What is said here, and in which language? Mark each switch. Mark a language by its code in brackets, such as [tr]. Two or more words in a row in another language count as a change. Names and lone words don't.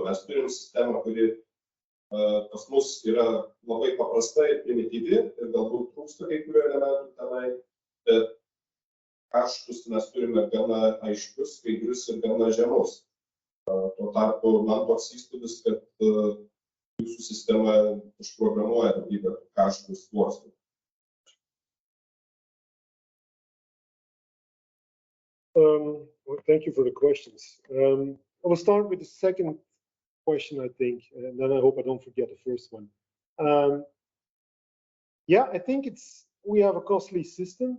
[lt] Mes turim sistemą, kuri pas mus yra labai paprasta ir primityvi ir galbūt trūksta kai kurių elementų tenai, bet kaštus mes turime gana aiškius, skaidrius ir gana žemus. Tuo tarpu man toks įspūdis, kad jūsų sistema užprogramuoja daugybę kaštų sluoksnių. [en] Thank you for the questions. I will start with the second question, I think, and then I hope I don't forget the first one. Yeah, I think we have a costly system.